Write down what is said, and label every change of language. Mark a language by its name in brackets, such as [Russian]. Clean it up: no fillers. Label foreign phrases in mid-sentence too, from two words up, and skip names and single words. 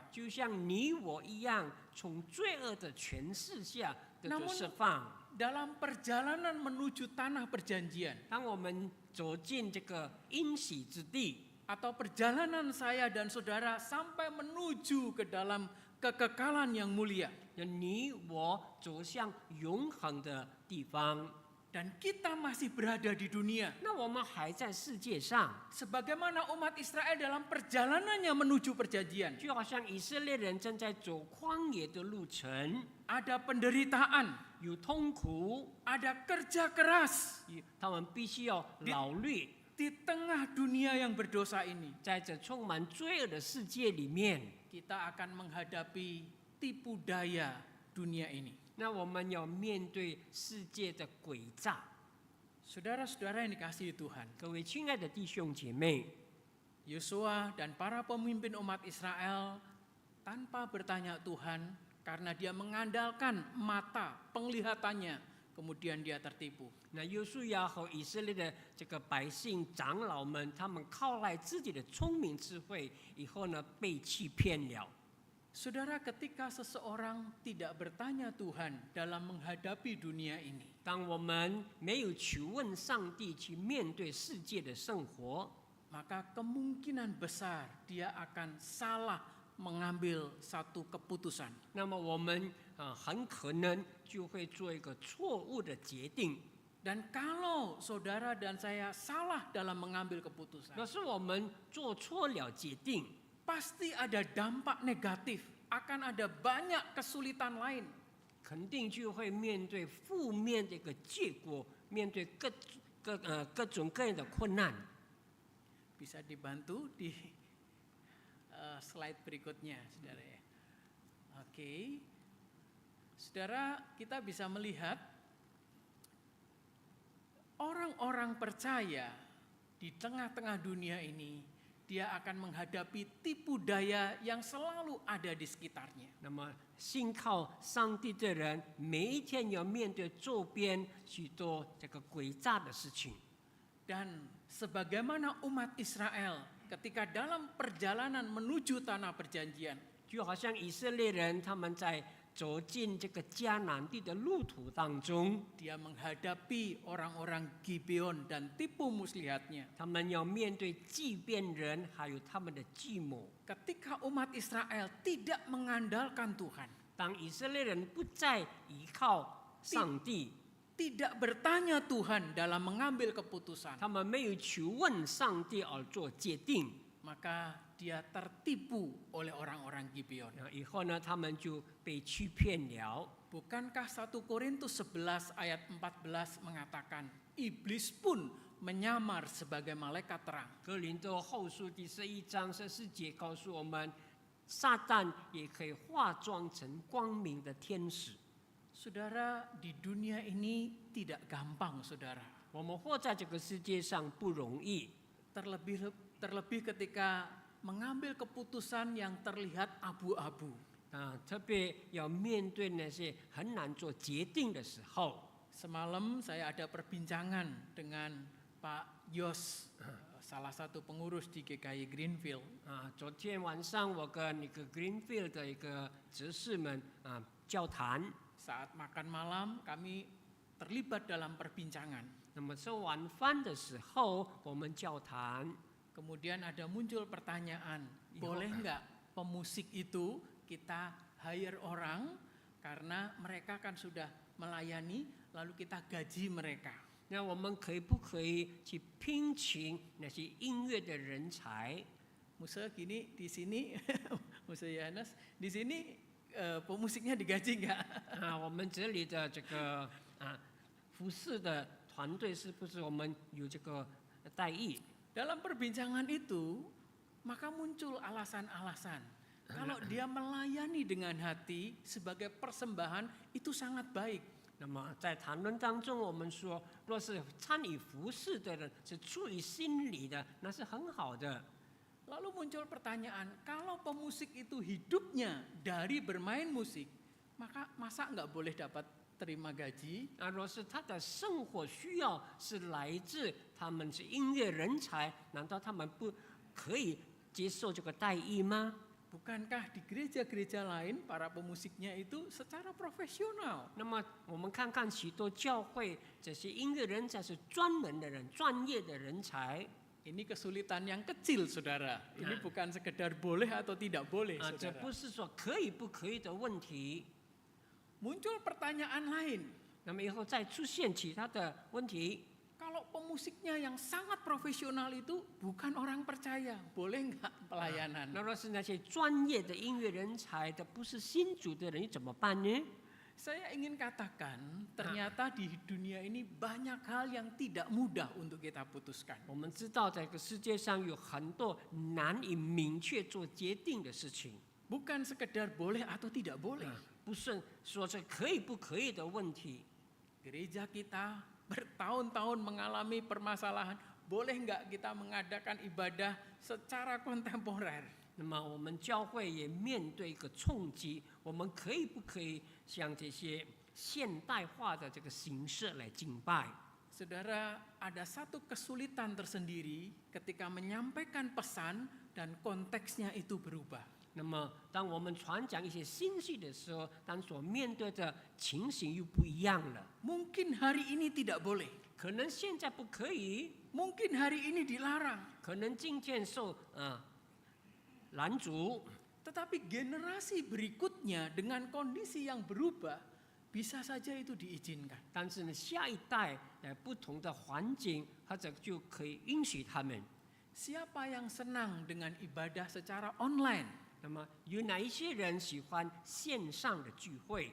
[Chinese] 就像你我一样，从罪恶的权势下得到 [Indonesian] Namun [Chinese] 释放。 [Indonesian] dalam perjalanan menuju tanah perjanjian [Chinese] 当我们走进这个应许之地， [Indonesian] atau perjalanan saya dan saudara sampai menuju ke dalam kekekalan yang mulia, [Chinese] 你我走向永恒的地方。 [Indonesian] dan kita masih berada di dunia. [Chinese] 那我们还在世界上， [Indonesian] Sebagaimana umat Israel dalam perjalanannya menuju perjanjian. [Chinese] 就好像以色列人正在走旷野的路程， [Indonesian] Ada penderitaan, [Chinese] 有痛苦， [Indonesian] ada kerja keras [Chinese] 他们必须要劳力， [Indonesian] di tengah dunia yang berdosa ini. [Chinese] 在这充满罪恶的世界里面， [Indonesian] Kita akan menghadapi tipu daya dunia ini. [Chinese] 那我们要面对世界的诡诈。 [Indonesian] Saudara-saudara yang dikasihi Tuhan, [Chinese] 各位亲爱的弟兄姐妹， [Indonesian] Yosua dan para pemimpin umat Israel tanpa bertanya Tuhan karena dia mengandalkan mata penglihatannya, kemudian dia tertipu. [Chinese] 那约书亚和以色列的这个百姓长老们，他们靠赖自己的聪明智慧，以后呢被欺骗了。 [Indonesian] Saudara, ketika seseorang tidak bertanya Tuhan dalam menghadapi dunia ini, [Chinese] 当我们没有求问上帝去面对世界的生活， [Indonesian] maka kemungkinan besar dia akan salah mengambil satu keputusan. [Chinese] 那么我们很可能就会做一个错误的决定。 [Indonesian] Dan kalau saudara dan saya salah dalam mengambil keputusan, [Chinese] 若是我们做错了决定， [Indonesian] pasti ada dampak negatif, akan ada banyak kesulitan lain. [Chinese] 肯定就会面对负面的一个结果，面对各种各样的困难。 [Indonesian] Bisa dibantu di slide berikutnya, saudara ya. Oke, saudara, kita bisa melihat orang-orang percaya di tengah-tengah dunia ini, dia akan menghadapi tipu daya yang selalu ada di sekitarnya. [Chinese] 那么，信靠上帝的人，每一天要面对周边许多这个诡诈的事情。 [Indonesian] Dan sebagaimana umat Israel ketika dalam perjalanan menuju tanah perjanjian, [Chinese] 就好像以色列人他们在走进这个迦南地的路途当中， [Indonesian] dia menghadapi orang-orang Gibeon dan tipu muslihatnya. [Chinese] 他们要面对祭变人，还有他们的计谋。 [Indonesian] Ketika umat Israel tidak mengandalkan Tuhan, [Chinese] 当以色列人不再依靠上帝， [Indonesian] tidak bertanya Tuhan dalam mengambil keputusan, [Chinese] 他们没有求问上帝而做决定， [Indonesian] maka dia tertipu oleh orang-orang Gibeon. [Chinese] 以后呢，他们就被欺骗了。 [Indonesian] Bukankah 1 Korintus 11 ayat 14 mengatakan, iblis pun menyamar sebagai malaikat terang. [Chinese] 哥林多后书第11章14节告诉我们，撒旦也可以化妆成光明的天使。 [Indonesian] Saudara, di dunia ini tidak gampang, saudara. [Chinese] 我们活在这个世界上不容易， [Indonesian] Terlebih ketika mengambil keputusan yang terlihat abu-abu. [Chinese] 特别要面对那些很难做决定的时候。 [Indonesian] Semalam saya ada perbincangan dengan Pak Yos, salah satu pengurus di GKI Greenfield. [Chinese] 昨天晚上我跟一个 Greenfield 的一个执事们交谈。 [Indonesian] Saat makan malam kami terlibat dalam perbincangan. [Chinese] 那么吃晚饭的时候，我们交谈， [Indonesian] Kemudian ada muncul pertanyaan, boleh nggak pemusik itu kita hire orang karena mereka kan sudah melayani, lalu kita gaji mereka. [Chinese] 那我们可不可以去聘请那些音乐的人才？ [Indonesian] Musa gini di sini, Musa Yohanes di sini pemusiknya digaji nggak? [Chinese] 我们这里的这个服饰的团队是不是我们有这个待遇？ [Indonesian] Dalam perbincangan itu, maka muncul alasan-alasan. Kalau dia melayani dengan hati sebagai persembahan, itu sangat baik. [Chinese] 那么在谈论当中，我们说，若是参与服饰的人是出于心里的，那是很好的。 [Indonesian] Lalu muncul pertanyaan, kalau pemusik itu hidupnya dari bermain musik, maka masa nggak boleh dapat terima gaji? [Chinese] 若是他的生活需要是来自他们是音乐人才，难道他们不可以接受这个待遇吗？ [Indonesian] Bukankah di gereja-gereja lain para pemusiknya itu secara profesional? [Chinese] 那么我们看看许多教会，这些音乐人才是专门的人、专业的人才。 [Indonesian] Ini kesulitan yang kecil, saudara. Ini bukan sekedar boleh atau tidak boleh, [Chinese] 这 [Indonesian] saudara. [Chinese] 不是说可以不可以的问题。 [Indonesian] Muncul pertanyaan lain. [Chinese] 那么以后再出现其他的问题， [Indonesian] Kalau pemusiknya yang sangat profesional itu bukan orang percaya, boleh nggak pelayanan? [Chinese] 那若是那些专业的音乐人才的，不是新主的人，你怎么办呢？ [Indonesian] Saya ingin katakan, ternyata di dunia ini banyak hal yang tidak mudah untuk kita putuskan. [Chinese] 我们知道，在这个世界上有很多难以明确做决定的事情， [Indonesian] Bukan sekedar boleh atau tidak boleh. [Chinese] 不是说是可以不可以的问题。 [Indonesian] Gereja kita bertahun-tahun mengalami permasalahan, boleh nggak kita mengadakan ibadah secara kontemporer? [Chinese] 那么我们教会也面对一个冲击，我们可以不可以像这些现代化的这个形式来敬拜？ [Indonesian] Saudara, ada satu kesulitan tersendiri ketika menyampaikan pesan dan konteksnya itu berubah. [Chinese] 那么，当我们传讲一些信息的时候，当所面对的情形又不一样了。 [Indonesian] Mungkin hari ini tidak boleh, [Chinese] 可能现在不可以， [Indonesian] mungkin hari ini dilarang, [Chinese] 可能今天受拦阻， [Indonesian] tetapi generasi berikutnya dengan kondisi yang berubah, bisa saja itu diizinkan. [Chinese] 但是呢，下一代不同的环境，或者就可以允许他们。 [Indonesian] Siapa yang senang dengan ibadah secara online? [Chinese] 那么，有哪一些人喜欢线上的聚会？